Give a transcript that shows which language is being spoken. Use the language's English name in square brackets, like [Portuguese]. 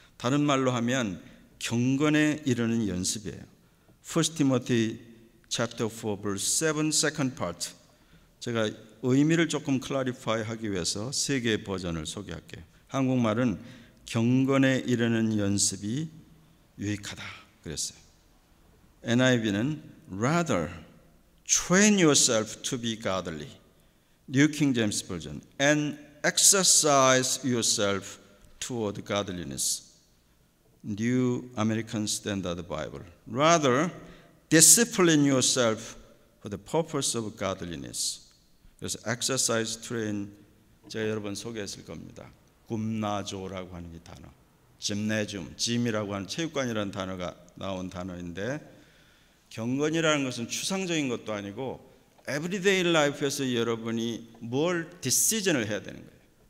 [Korean] 다른 말로 하면 경건에 이르는 연습이에요. [English] 1 Timothy chapter 4 verse 7 second part. [Korean] 제가 의미를 조금 클래리파이 하기 위해서 세 개의 버전을 소개할게요. 한국말은 경건에 이르는 연습이 유익하다 그랬어요. [English] NIV는 rather train yourself to be godly. New King James Version and exercise yourself toward godliness. New American Standard Bible. Rather discipline yourself for the purpose of godliness. [Korean] 그래서 exercise, train, 제가 여러 번 소개했을 겁니다. 굼나조라고 하는 이 단어, 짐네줌, 짐이라고 하는 체육관이라는 단어가 나온 단어인데, 경건이라는 것은 추상적인 것도 아니고 에브리데이 라이프에서 여러분이 뭘 디시전을 해야 되는 거예요.